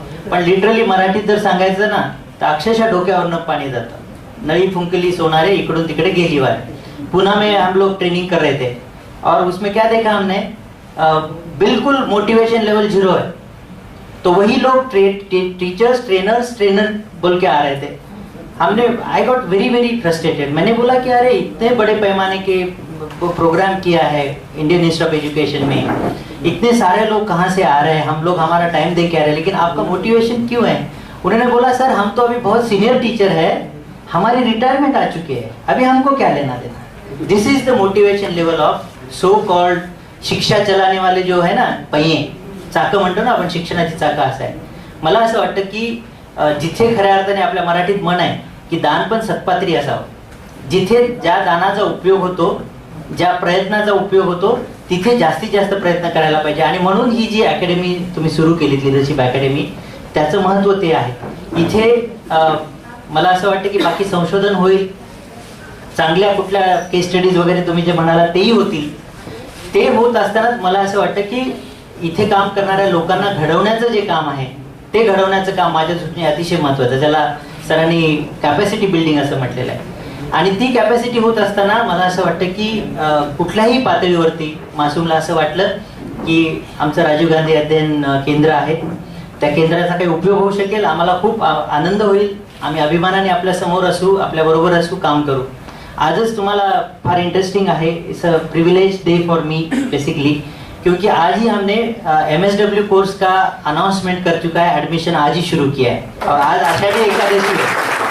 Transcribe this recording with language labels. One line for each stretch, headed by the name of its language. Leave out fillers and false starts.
Marathi: पण लिटरली मराठीत जर सांगायचं ना तर अक्षरशः डोक्यावरनं पाणी जातं. नळी फुंकली सोनारे इकडून तिकडे गेली वाय.
Hindi: पुणे में हम लोग ट्रेनिंग कर रहे थे और उसमें क्या देखा हमने, बिल्कुल मोटिवेशन लेवल 0 है। तो वही लोग टीचर्स ट्रेनर बोल के आ रहे थे। हमने
English: I got very very frustrated.
Hindi: मैंने बोला कि अरे इतने बड़े पैमाने के प्रोग्राम किया है इंडियन इंस्टीट्यूट ऑफ एजुकेशन में, इतने सारे लोग कहाँ से आ रहे हैं, हम लोग हमारा टाइम दे के आ रहे हैं, लेकिन आपका मोटिवेशन क्यों है? उन्होंने बोला सर हम तो अभी बहुत सीनियर टीचर है, हमारी रिटायरमेंट आ चुकी है, अभी हमको क्या लेना देना।
English: this is the motivation level of so called
Hindi: शिक्षा चलाने वाले जो है ना पहिये,
Marathi: चाकं म्हणतो ना आपण, शिक्षणाची चाकं असं आहे। मला असं वाटतं की जिथे खऱ्या अर्थाने आपल्या मराठीत म्हण आहे की दान पण सत्पात्री असावं, जिथे ज्या दानाचा उपयोग होतो, ज्या प्रयत्नाचा उपयोग होतो, तिथे जास्तीत जास्त प्रयत्न करायला पाहिजे। आणि म्हणून ही जी अकॅडमी तुम्ही सुरू केली, लिडरशिप अकॅडमी, त्याचं महत्त्व ते आहे। इथे मला असं वाटतं की बाकी संशोधन होईल, चांगल्या कुठल्या केस स्टडीज वगैरे तुम्ही जे म्हणाला तेही होतील। ते होत असतानाच मला असं वाटतं की इथे काम करणाऱ्या लोकांना घडवण्याचं जे काम आहे ते घडवण्याचं काम माझ्या दृष्टीने अतिशय महत्त्वाचं, ज्याला सरांनी कॅपॅसिटी बिल्डिंग असं म्हटलेलं आहे। आणि ती कॅपॅसिटी होत असताना मला असं वाटतं की कुठल्याही पातळीवरती मासूमला असं वाटलं की आमचं राजीव गांधी अध्ययन केंद्र आहे, त्या केंद्राचा काही उपयोग होऊ शकेल, आम्हाला खूप आनंद होईल, आम्ही अभिमानाने आपल्या समोर असू, आपल्या बरोबर असू, काम करू। आजच तुम्हाला फार इंटरेस्टिंग आहे,
English: it's a privilege day for me basically,
Hindi: क्योंकि आज ही हमने MSW कोर्स का अनाउंसमेंट कर चुका है, एडमिशन आज ही शुरू किया है और आज आषाढ़ी एकादशी है।